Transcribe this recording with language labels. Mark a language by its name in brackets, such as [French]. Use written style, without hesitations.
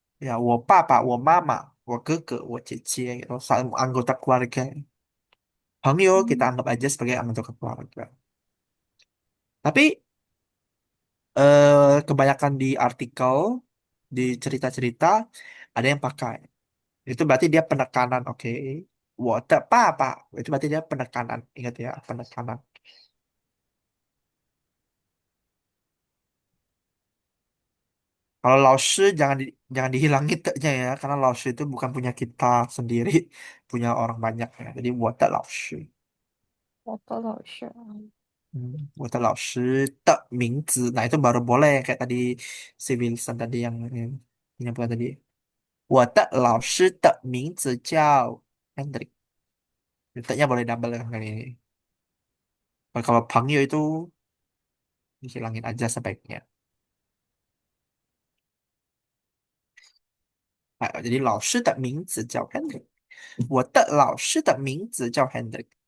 [Chinese] ya, 我爸爸、我妈妈、我哥哥、我姐姐, gitu. [Indonesian] Anggota keluarga. 朋友 kita 嗯 anggap aja sebagai anggota keluarga. Tapi kebanyakan di artikel, di cerita-cerita ada yang pakai. Itu berarti dia penekanan, oke. [Chinese] 我的爸爸 [Indonesian] itu berarti dia penekanan. Ingat ya, penekanan. Kalau 老师 jangan dihilangi teknya ya, karena 老师 itu bukan punya kita sendiri, punya orang banyak ya. [Chinese] Jadi 我的老师. 我的老师我的老师的名字. [Indonesian] Nah, itu baru boleh kayak tadi si Wilson tadi yang punya tadi. [Chinese] 我的老师的名字叫 Hendrik. [Indonesian] Detaknya boleh double kan kali ini. Kalau Pangyo itu dihilangin aja sebaiknya. [Chinese] Jadi 老师的名字叫 Hendrik. 我的老师的名字叫 Hendrik.